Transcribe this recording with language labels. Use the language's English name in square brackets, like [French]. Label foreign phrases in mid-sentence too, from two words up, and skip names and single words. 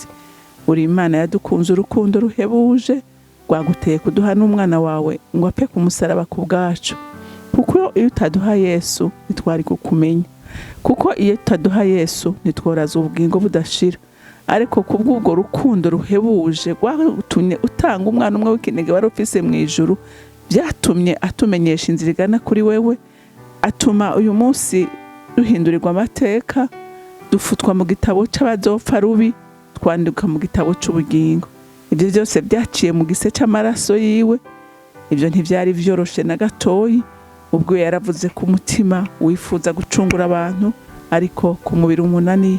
[Rundi] Uri Imana yadukunze urukundo ruhebuje, rwaguteye kuduha n'umwana wawe ngo apfe ku musaraba ku bwacu. Kuko iyo utaduha Yesu ntitwari kukumenya, kuko iyo utaduha Yesu ntitworaza ubugingo budashira. Ariko kubw'ubwo rukundo ruhebuje rwatumye utanga umwana umwe w'ikinege wari ufise mu ijuru, byatumye atumenyesha inzira igana kuri wewe, atuma uyu munsi duhindurirwa amateka, dufutwa mu gitabo c'abazopfa rubi, twandika mu gitabo c'ubugingo. Ibyo byose byaciye mu gise c'amaraso yiwe. Ibyo ntivyari vyoroshe na gatoyi, ubwo yaravuze ku mutima wifuza gucungura abantu, ariko ku mubiri umunani.